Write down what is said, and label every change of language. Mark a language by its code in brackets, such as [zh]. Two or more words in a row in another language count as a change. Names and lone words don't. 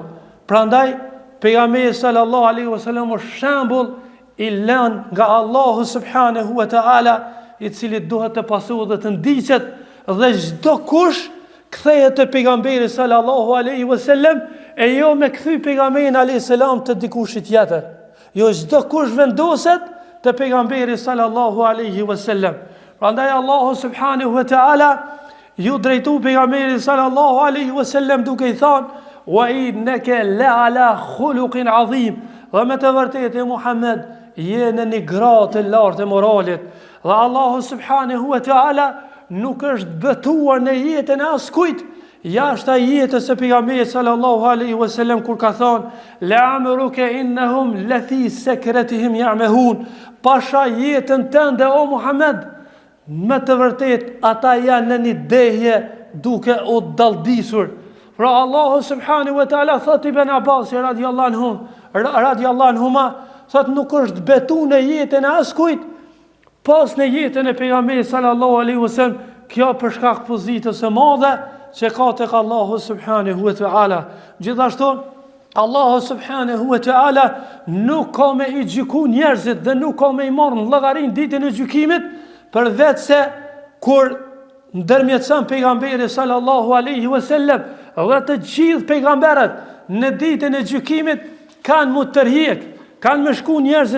[sq] Prandaj pejgamberi [ar] صلى الله عليه وسلم [sq] është shembull i lënë nga Allahu [ar] سبحانه وتعالى, [sq] i cili duhet të pasohet dhe të ndiqet, dhe çdo kush kthehet te pejgamberi [ar] صلى الله عليه وسلم, [sq] e jo me kthy pejgamberin [ar] عليه السلام [sq] te dikushit tjetër. Jo, çdo kush vendoset te pejgamberi [ar] صلى الله عليه وسلم. [sq] Prandaj Allahu [ar] سبحانه وتعالى [sq] ju drejtu pejgamberit [ar] صلى الله عليه وسلم [sq] duke i thënë: [ar] وإنك لعلى خلق عظيم, [sq] dhe me të vërtetë Muhammed je në një gradë të lartë e moralit. Dhe Allahu [ar] سبحانه وتعالى [sq] nuk është betuar në jetën e askujt jashtë jetës së pejgamberit [ar] صلى الله عليه وسلم, [sq] kur ka thënë: [ar] لعمرك إنهم لفي سكرتهم يعمهون, [sq] pasha jetën tënde o Muhammed, me të vërtetë ata janë në një dehje duke u dalldisur. Pra Allahu [ar] سبحانه وتعالى [sq] thot Ibn Abbas [ar] رضي الله عنهما, [sq] thot nuk është betu në jetën e askujt pas në jetën e pejgamberit [ar] صلى الله عليه وسلم, [sq] kjo për shkak pozitës së madhe që ka tek Allahu [ar] سبحانه وتعالى. [sq] Gjithashtu Allahu [ar] سبحانه وتعالى [sq] nuk ka me i gjyku njerëzit dhe nuk ka me i marrë në llogarin ditën e gjykimit, përveç se kur ndërmjetëson pejgamberi [ar] صلى الله عليه وسلم [sq] dhe të gjithë pejgamberët në ditën e gjykimit kanë mu tërhiq, kanë me shku njerëzit